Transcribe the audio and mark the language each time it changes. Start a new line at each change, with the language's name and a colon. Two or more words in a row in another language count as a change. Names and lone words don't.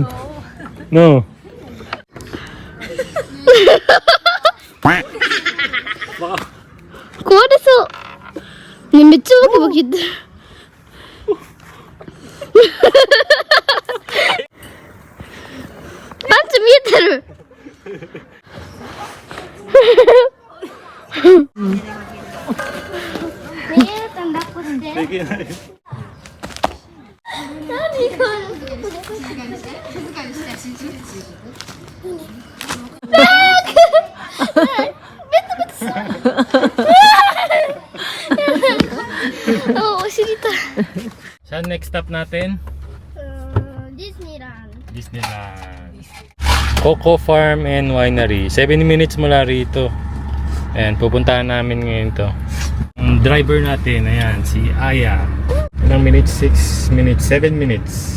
Japanese: No. 壊れそうね、めっちゃバキバキ言ってるパンツ見えてるねえたん抱っこして何これお尻痛い
Filipino: Saan
English: next stop
Filipino: natin?
Japanese: ディズニーランド
Filipino: Disneyland. Coco Farm and Winery.
English: 7 minutes
Filipino: mula rito. Ayan, pupuntahan namin ngayon to. Ang driver natin, ayan, si Aya. Ilang minutes?
English: 6 minutes? 7 minutes.